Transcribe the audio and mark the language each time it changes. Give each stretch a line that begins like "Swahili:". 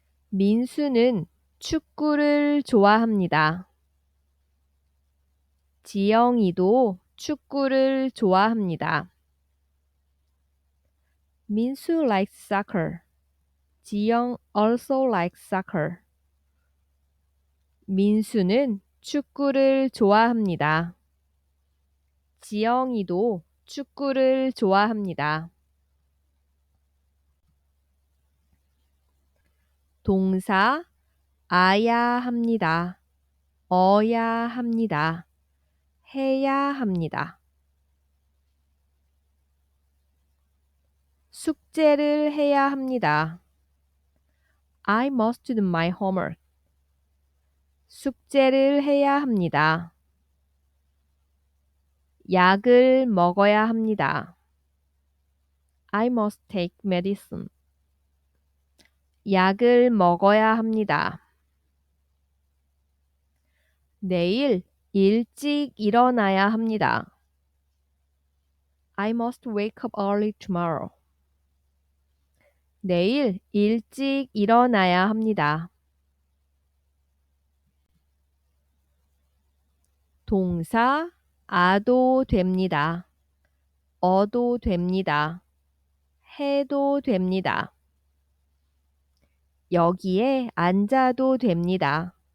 Korean: 민수는 축구를 좋아합니다. 지영이도 축구를 좋아합니다.
English: 민수 likes soccer. 지영 also likes soccer.
Korean: 민수는 축구를 좋아합니다. 지영이도 축구를 좋아합니다. 동사 아야 합니다. 어야 합니다. 해야 합니다. 숙제를 해야 합니다.
English: I must do my homework.
Korean: 숙제를 해야 합니다. 약을 먹어야 합니다.
English: I must take medicine.
Korean: 약을 먹어야 합니다. 내일 일찍 일어나야 합니다.
English: I must wake up early tomorrow.
Korean: 내일 일찍 일어나야 합니다. 동사 아도 됩니다. 어도 됩니다. 해도 됩니다. 여기에 앉아도 됩니다.